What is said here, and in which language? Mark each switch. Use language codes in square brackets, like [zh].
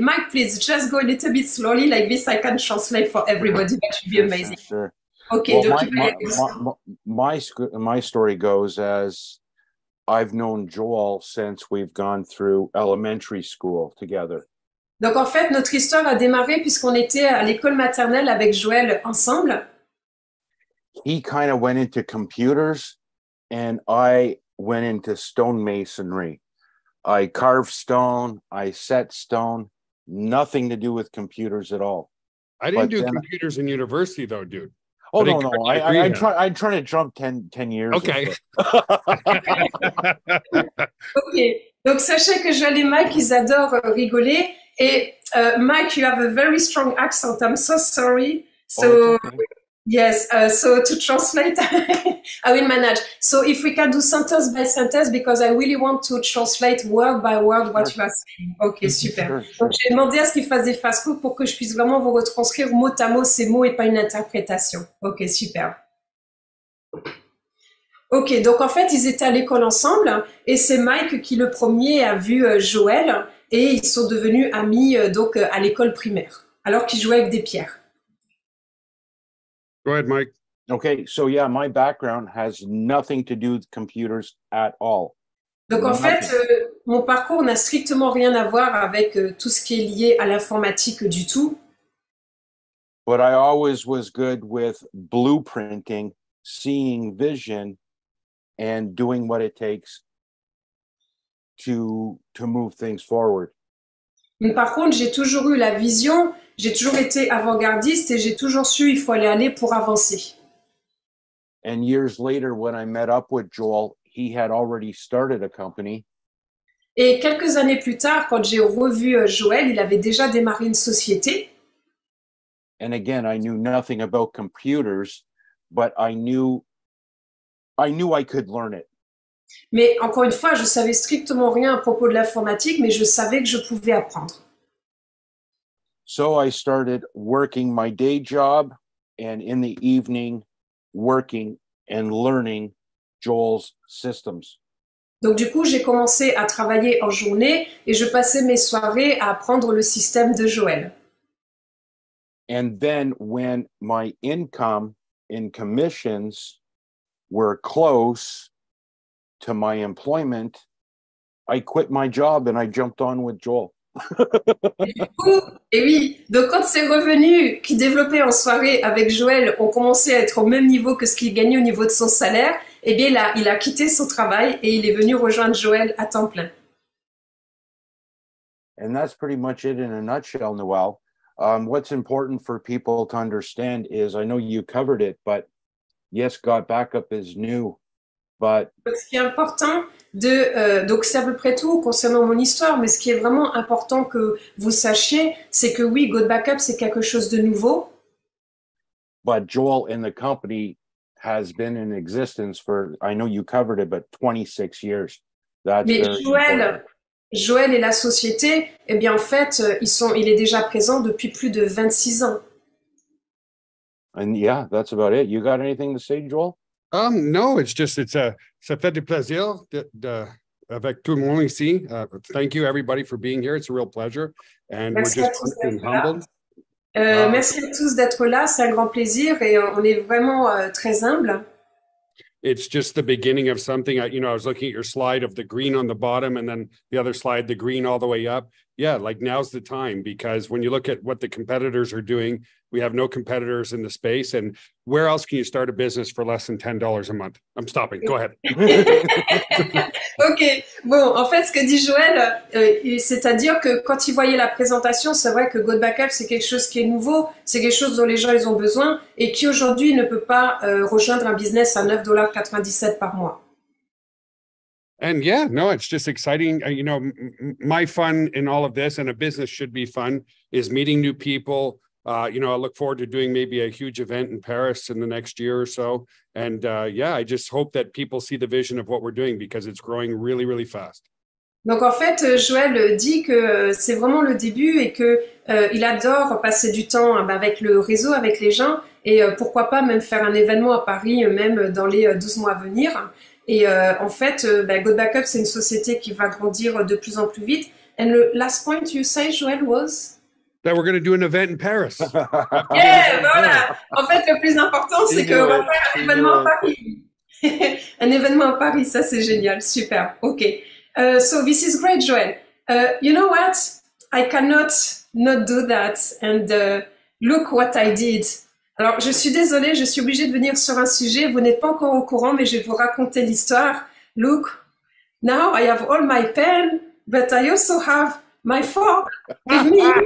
[en] Mike, please, just go a little bit slowly, like this I can translate for everybody. That would be amazing. Sure. Okay, well, my story goes as I've known Joel since we've gone through elementary school together. [fr] Donc, en fait, notre histoire a démarré puisqu'on était à l'école maternelle avec Joël ensemble. [en] He kind of went into computers and I went into stonemasonry. I carved stone, I set stone, nothing to do with computers at all. I didn't do computers in university though, dude. Oh, no. I'm trying to jump 10 years. Okay. [fr] Ok. Donc, sachez que Joël et Mike, ils adorent rigoler. [en] Et Mike, you have a very strong accent. I'm so sorry. So, yes, so to translate, I will manage. So if we can do sentence by sentence, because I really want to translate word by word what you are saying. [fr] Ok, super. Donc, j'ai demandé à ce qu'il fasse des [en] fast food [fr] pour que je puisse vraiment vous retranscrire mot à mot ces mots et pas une interprétation. Ok, super. Ok, donc en fait, ils étaient à l'école ensemble et c'est Mike qui le premier a vu Joël et ils sont devenus amis donc à l'école primaire alors qu'ils jouaient avec des pierres. [en] Go ahead, Mike. Okay, so yeah, my background has nothing to do with computers at all. [fr] Donc en fait, mon parcours n'a strictement rien à voir avec tout ce qui est lié à l'informatique du tout. [en] But I always was good with blueprinting, seeing vision, and doing what it takes to move things forward. [fr] Mais par contre, j'ai toujours eu la vision, j'ai toujours été avant-gardiste et j'ai toujours su il faut aller pour avancer. [en] And years later, when I met up with Joel, he had already started a company. [fr] Et quelques années plus tard, quand j'ai revu Joël, il avait déjà démarré une société. [en] And again, I knew nothing about computers, but I knew I could learn it. [fr] Mais encore une fois, je savais strictement rien à propos de l'informatique, mais je savais que je pouvais apprendre. [en] So I started working my day job and in the evening working and learning Joel's systems. [fr] Donc du coup, j'ai commencé à travailler en journée et je passais mes soirées à apprendre le système de Joël. [en] And then when my income in commissions were close to my employment, I quit my job and I jumped on with Joel. [fr] Et oui, donc quand ces revenus qu'il développait en soirée avec Joël ont commencé à être au même niveau que ce qu'il gagnait au niveau de son salaire, eh bien là, il a quitté son travail et il est venu rejoindre Joël à temps plein. [en] And that's pretty much it in a nutshell, Noel. What's important for people to understand is, I know you covered it, but yes, Got Backup is new, But [fr] Donc, ce qui est important donc c'est à peu près tout concernant mon histoire, mais ce qui est vraiment important que vous sachiez, c'est que oui, Go Backup, c'est quelque chose de nouveau. [en] But Joel and the company has been in existence for, I know you covered it, but 26 years. That's [fr] Mais [en] very important. [fr] Joël et la société, eh bien en fait, il est déjà présent depuis plus de 26 ans. [en] And yeah, that's about it. You got anything to say, Joel? [fr] No, ça fait du plaisir avec tout le monde ici. [en] Thank you everybody for being here. It's a real pleasure. And [fr] Merci [en] we're [fr] à [en] just [fr] tous [en] feeling [fr] d'être là. [en] humbled. [fr] Merci à tous d'être là, c'est un grand plaisir et on est vraiment très humble. [en] It's just the beginning of something. I was looking at your slide of the green on the bottom and then the other slide, the green all the way up. Yeah, like now's the time, because when you look at what the competitors are doing, we have no competitors in the space. And where else can you start a business for less than $10 a month? I'm stopping. Go ahead. [fr] Ok, bon, en fait, ce que dit Joël, c'est-à-dire que quand il voyait la présentation, c'est vrai que Go Backup, c'est quelque chose qui est nouveau, c'est quelque chose dont les gens ils ont besoin et qui aujourd'hui ne peut pas rejoindre un business à $9,97 par mois. [en] And yeah, no, it's just exciting. My fun in all of this, and a business should be fun, is meeting new people. I look forward to doing maybe a huge event in Paris in the next year or so. And I just hope that people see the vision of what we're doing, because it's growing really, really fast. [fr] Donc en fait, Joël dit que c'est vraiment le début et que il adore passer du temps avec le réseau, avec les gens, et pourquoi pas même faire un événement à Paris, même dans les 12 mois à venir. Et en fait, Go Backup, c'est une société qui va grandir de plus en plus vite. [en] And the last point you say, Joël, was? That we're going to do an event in Paris. Yeah, [fr] voilà. En fait, le plus important, c'est qu'on va faire un événement à Paris. Un événement à Paris, ça c'est génial, super. [en] Ok. So this is great, Joël. You know what? I cannot not do that. And look what I did. [fr] Alors, je suis désolée, je suis obligée de venir sur un sujet. Vous n'êtes pas encore au courant, mais je vais vous raconter l'histoire. [en] Look, now I have all my pen, but I also have my fork with me.